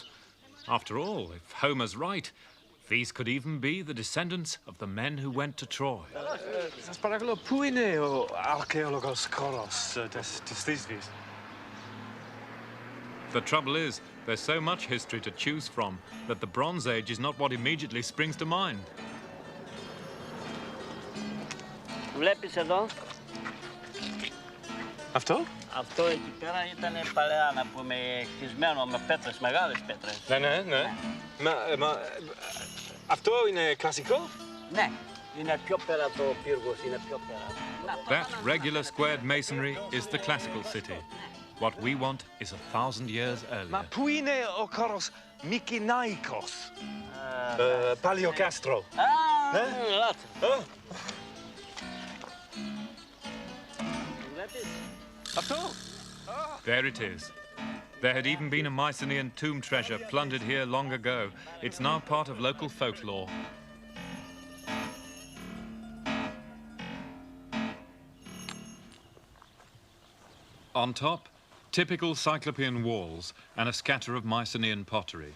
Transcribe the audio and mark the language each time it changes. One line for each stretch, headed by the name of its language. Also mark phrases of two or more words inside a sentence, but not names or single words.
English: After all, if Homer's right, these could even be the descendants of the men who went to Troy. The trouble is, there's so much history to choose from that the Bronze Age is not what immediately springs to mind.
Greek: Βλέπεις εδώ. Αυτό? Αυτό εκεί πέρα ήταν παλαιά, να πούμε, χτισμένο με πέτρες, μεγάλες πέτρες. Ναι. Αυτό είναι κλασικό? Ναι, είναι πιο πέρα το πύργος, είναι πιο πέρα.
English: That regular squared masonry is the classical city. What we want is 1,000 years earlier.
Greek: Ma πού είναι ο χώρος Μικηναϊκός? Παλαιοκάστρο. Λάθος. Αυτό?
English: There it is. There had even been a Mycenaean tomb treasure plundered here long ago. It's now part of local folklore. On top, typical Cyclopean walls and a scatter of Mycenaean pottery.